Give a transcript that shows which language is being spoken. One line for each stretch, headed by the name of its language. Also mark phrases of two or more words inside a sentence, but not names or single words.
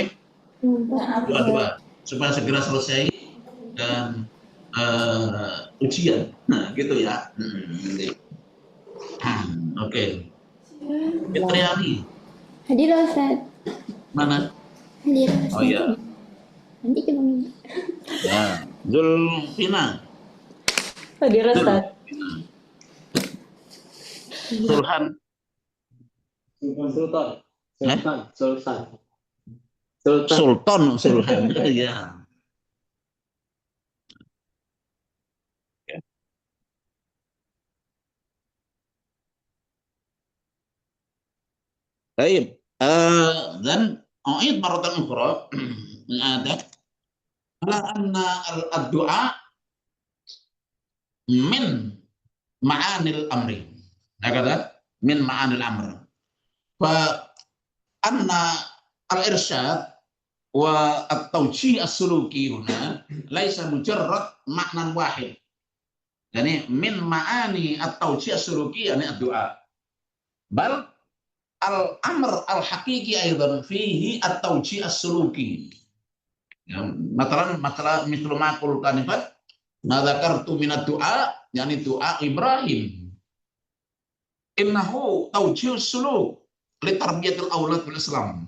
Indonesian: 2-2 supaya segera selesai dan ujian, nah gitu ya. Oke. Fitriani. Hadir Ustaz. Mana? Hadir. Oh ya. Nanti coba minta. Ya, Zulfina. Hadir Ustaz. Sulhan. Sulhan. Ya. Baik.
Arabic: Dan أعيد مرة أخرى العادة على أن الدعاء من معاني الأمر هكذا من معاني الأمر فأن الإرشاد والتوجيه السلوكي هنا ليس مجرد معنى واحد يعني من معاني التوجيه السلوكي يعني الدعاء بل الأمر الحقيقي أيضا فيه التوجيه السلوكي. Ya, مثلا مثل ما قل كنفت ما ذكرت من الدعاء يعني دعاء إبراهيم. إنه توجيه السلوك لتربية الأولاد بالإسلام.